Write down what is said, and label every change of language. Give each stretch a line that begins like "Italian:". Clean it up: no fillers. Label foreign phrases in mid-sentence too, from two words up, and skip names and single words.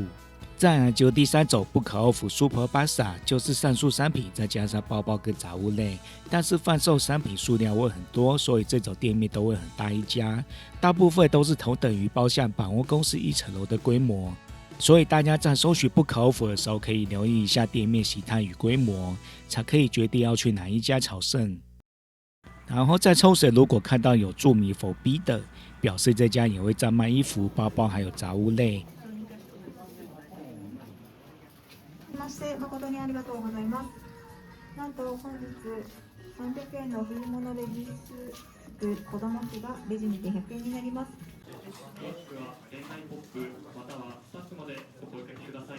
Chinese: 再來就第3種不可歐服 Super Bazar， 就是上述商品再加上包包跟雜物類，但是販售商品數量會很多，所以這種店面都會很大一家，大部分都是同等於包廂百貨公司1層樓的規模，所以大家在搜尋不可歐服的時候，可以留意一下店面形態與規模，才可以決定要去哪一家朝聖。然後在沖繩如果看到有注明否 B 的，表示這家也會在賣衣服、包包還有雜物類。
Japanese: 誠にありがとうございます。なんと本日300円の冬物レディース子供服がレジにて100円になります。お洋服は店内ポップまたはスタッフまでお声掛けください。